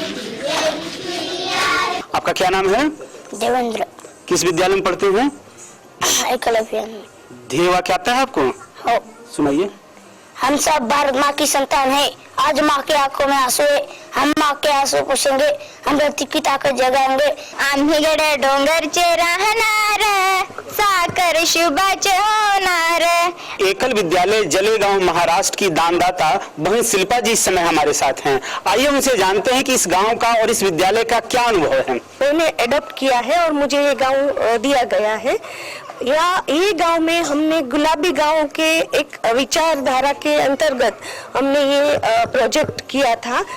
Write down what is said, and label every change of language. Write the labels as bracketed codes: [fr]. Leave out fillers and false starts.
[hi] आपका क्या नाम है? देवेंद्र। किस विद्यालय में पढ़ते हैं? एकल अभियान में। ध्येय वाक्य आता है आपको? [mr] हो। [hi] सुनाइए। हम सब भारत माँ की संतान है, आज माँ के आंखों में आंसू है, हम माँ के आंसू पोषेंगे, हम धरती की ताकत जगाएंगे। [mr] आम्ही गडे डोंगरचे राहणार, साखर शुभाचे होणार। [hi] एकल विद्यालय जलेगांव महाराष्ट्र की दानदाता बहन शिल्पा जी इस समय हमारे साथ हैं। आइए उनसे जानते हैं कि इस गांव का और इस विद्यालय का क्या अनुभव है। मैंने एडॉप्ट किया है और मुझे ये गांव दिया गया है। ये गांव में हमने गुलाबी गांव के एक विचारधारा के अंतर्गत हमने ये प्रोजेक्ट किया था।